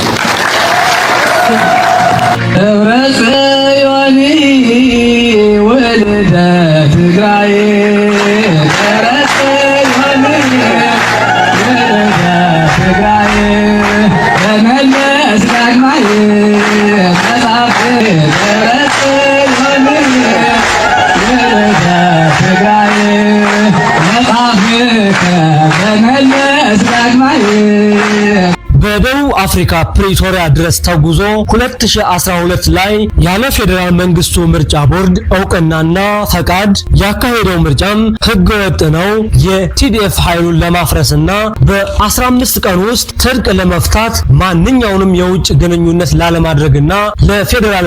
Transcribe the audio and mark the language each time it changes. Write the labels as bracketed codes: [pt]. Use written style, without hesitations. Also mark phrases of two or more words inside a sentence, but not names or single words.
[ti] ደብረጽዮን ወልደ ትግራይ ደብረጽዮን ወልደ ትግራይ ተመለስ ዳግማይ መጻፍ ደብረጽዮን ወልደ ትግራይ መጻፍ ተመለስ ዳግማይ [am] በደቡብ አፍሪካ ፕሪቶሪያ ድረስ ተጉዞ 2012 ላይ ያለ ፌዴራል መንግስቱ ምርጫ ቦርድ እውቅናና ፈቃድ ያካሄደው ምርጫም ህገወጥ ነው፣ የቲዲኤፍ ኃይሉን ለማፍረስና በ15 ቀን ውስጥ ትጥቅ ለመፍታት ማንኛውንም የውጭ ግንኙነት ላለማድረግና ለፌዴራል